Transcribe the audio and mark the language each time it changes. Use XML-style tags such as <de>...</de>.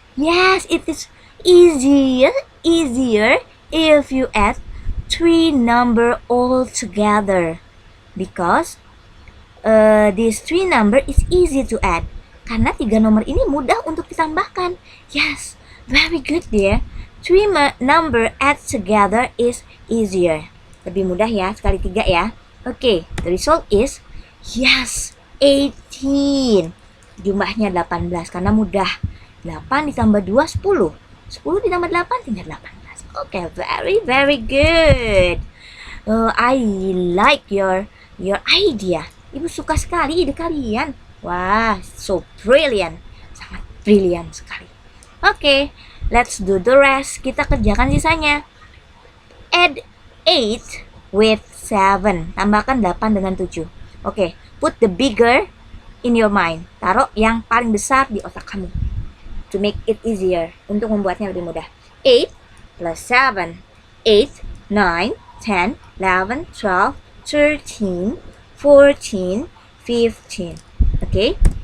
<en>Yes, it is easier if you add 3 number all together. Because this 3 number is easy to add.</en> <id>Karena 3 nomor ini mudah untuk ditambahkan.</id> <en>Yes, very good dear. 3 number add together is easier.</en> <id>Lebih mudah ya, sekali 3 ya.</id> <en>Okay, the result is yes, 18.</en> <id>Jumlahnya 18 karena mudah. 8 ditambah 2, 10. 10 ditambah 8 tinggal 18.</id> <en>Okay, very good. I like your idea.</en> <id>Ibu suka sekali ide kalian. Wah,</id> <en>so brilliant.</en> <id>Sangat brilliant sekali.</id> <en>Okay, let's do the rest.</en> <id>Kita kerjakan sisanya.</id> <en>Add 8 with 7.</en> <id>Tambahkan 8 dengan 7.</id> <en>Okay, put the bigger in your mind.</en> <id>Taruh yang paling besar di otak kamu.</id> <en>To make it easier.</en> <id>Untuk membuatnya lebih mudah.</id> <en>8 plus 7. 8, 9, 10, 11, 12, 13, 14, 15. Okay?</en>